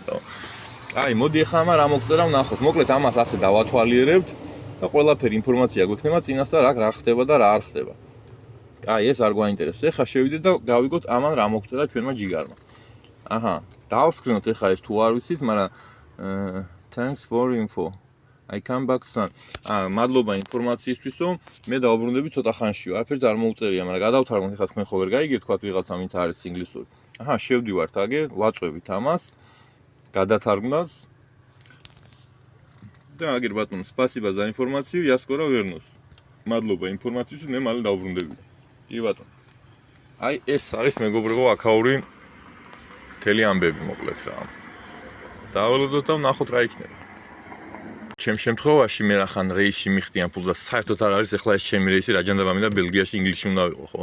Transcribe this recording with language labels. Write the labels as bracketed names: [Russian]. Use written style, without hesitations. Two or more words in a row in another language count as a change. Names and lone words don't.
[Georgian] აი, მოდი ახლა რა მოგწერა ვნახოთ. მოკლედ ამას ასე დავათვალიერებთ და ყველაფერი ინფორმაცია გვექნება წინასწარ რა ხდება და რა არ ხდება. აი, ეს არ გვაინტერესებს. ეხლა შევიდეთ და გავიგოთ ამან რა მოგწერა ჩვენმა ჯიგარმა. აჰა, დავსკრინოთ ეხლა ეს თუ არ ვიცით, მაგრამ [English] thanks for info. I come back soon. [Georgian] მადლობა ინფორმაციისთვისო. მე დავუბრუნდები ცოტა ხანში. არაფერს არ მოუწერია, მაგრამ გადავთარგმნით ეხლა თქვენ ხო ვერ გაიგებთ, თქვათ ვიღაცა ვინც არის ინგლისური. აჰა, შევდივართ აგერ, ვაწვევით ამას. გადათარგმნას. და აგერ ბატონო, [Russian] спасибо за информацию, я скоро вернусь. [Georgian] მადლობა ინფორმაციისთვის, მე მალე დავუბრუნდები. კი ბატონო. აი ეს არის მეგობრებო აქაური მთელი ამბები მოკლედ რა. დავალოდოთ და ვნახოთ რა იქნება. ჩემ შემთხვევაში მე რახან რეისში მიხდიან ფულს და საერთოდ არ არის ახლა ეს ჩემი რეისი რა ჯანდა მამინდა ბელგიაში ინგლისში უნდა ვიყო, ხო?